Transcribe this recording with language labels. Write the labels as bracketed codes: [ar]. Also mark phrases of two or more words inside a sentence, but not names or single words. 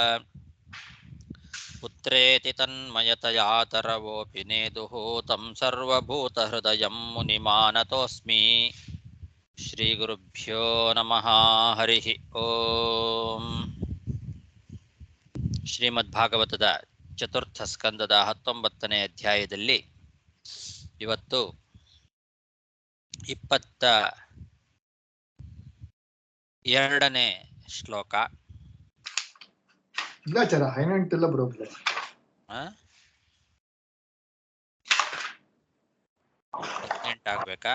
[sa] ಪುತ್ರೇತಿ ತನ್ಮಯತಯಾ ತರವೋಪಿ ನೇದುಃ तं ಸರ್ವಭೂತಹೃದಯಂ ಮುನಿಮಾನತೋಸ್ಮಿ ಶ್ರೀಗುರುಭ್ಯೋ ನಮಃ ಹರಿಃ ಓಂ. [kn] ಶ್ರೀಮದ್ಭಾಗವತದ ಚತುರ್ಥ ಸ್ಕಂದದ 19ನೇ ಅಧ್ಯಾಯದಲ್ಲಿ ಇವತ್ತು 22ನೇ ಶ್ಲೋಕ. ಇಲ್ಲಾಚಾರ 18 ಎಲ್ಲ ಬರೋದಿಲ್ಲ. 18 ಆಗ್ಬೇಕಾ?